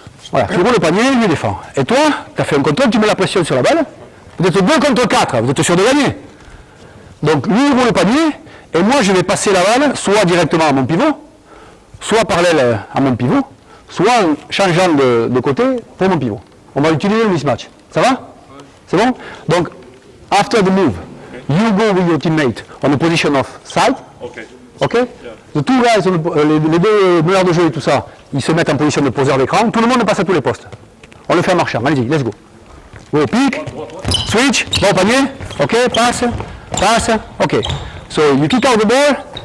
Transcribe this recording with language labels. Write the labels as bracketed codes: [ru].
[fr] Voilà, tu roules au panier, il lui défend. Et toi, tu as fait un contrôle, tu mets la pression sur la balle. Vous êtes 2 contre 4, vous êtes sûr de gagner. Donc lui il roule le panier, et moi je vais passer la balle, soit directement à mon pivot, soit parallèle à mon pivot, soit en changeant de côté pour mon pivot. On va utiliser le mismatch. Ça va? C'est bon? [en] Donc, after the move, you go with your teammate on the position of side. Okay. OK? The two guys, [fr] les deux meneurs de jeu et tout ça, ils se mettent en position de poseur d'écran. Tout le monde passe à tous les postes. On le fait en marchant. Allez-y, [en] let's go. [fr] Go, pick, switch, bon panier. [en] OK, [fr] passe, passe. [en] OK. So, you kick out the ball.